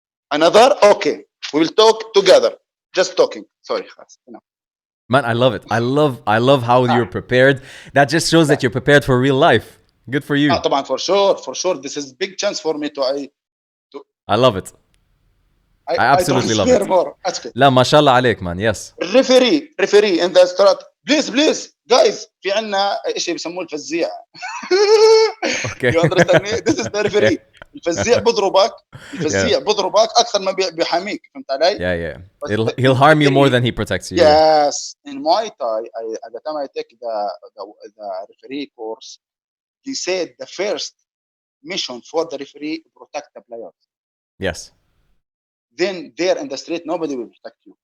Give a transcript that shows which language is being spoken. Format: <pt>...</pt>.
<en>Another? Okay. We will talk together. Just talking. Sorry. Man, I love it. I love how you're prepared. That just shows that you're prepared for real life. Good for you. طبعا, for sure. This is big chance for me to I love it. I absolutely love it. More.</en> <ar>لا ما شاء الله عليك, man.</ar> <en>Yes. Referee in the start.</en> <ar>Please guys, في عنا شيء بيسموه الفزيع.</ar> <en>Okay. You understand me? This is the referee.</en> <ar>الفزيع بضربك أكثر ما بيحاميك. فهمت علي?</ar> <en>Yeah. He'll harm you more than he protects you. Yes. In Muay Thai, at the time I take the referee course, he said the first mission for the referee to protect the players. Yes. Then there in the street, nobody will protect you.</en>